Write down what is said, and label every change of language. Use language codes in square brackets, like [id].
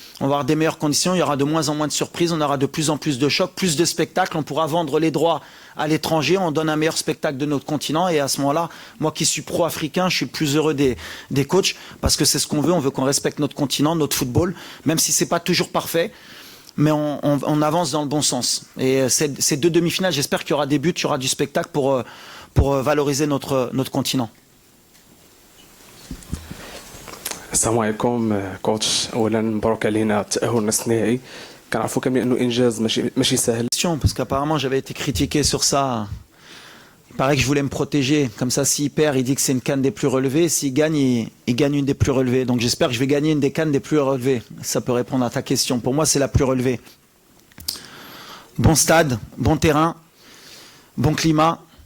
[fr] On va avoir des meilleures conditions, il y aura de moins en moins de surprises, on aura de plus en plus de chocs, plus de spectacles, on pourra vendre les droits à l'étranger, on donne un meilleur spectacle de notre continent, et à ce moment-là, moi qui suis pro-africain, je suis le plus heureux des coachs, parce que c'est ce qu'on veut, on veut qu'on respecte notre continent, notre football, même si c'est pas toujours parfait, mais on avance dans le bon sens. Et ces deux demi-finales, j'espère qu'il y aura des buts, il y aura du spectacle pour valoriser notre continent. [ar] السلام عليكم كوتش. اولا مبروك علينا التاهل نصف النهائي. كنعرفوا كاملين انه انجاز ماشي سهل. [fr] Parce qu'apparemment j'avais été critiqué sur ça. Il paraît que je voulais me protéger. Comme ça, s'il perd, il dit que c'est une canne des plus relevées. S'il gagne, il gagne une des plus relevées. Donc j'espère que je vais gagner une des cannes des plus relevées. Ça peut répondre à ta question. Pour moi, c'est la plus relevée. Bon stade, bon terrain, bon climat.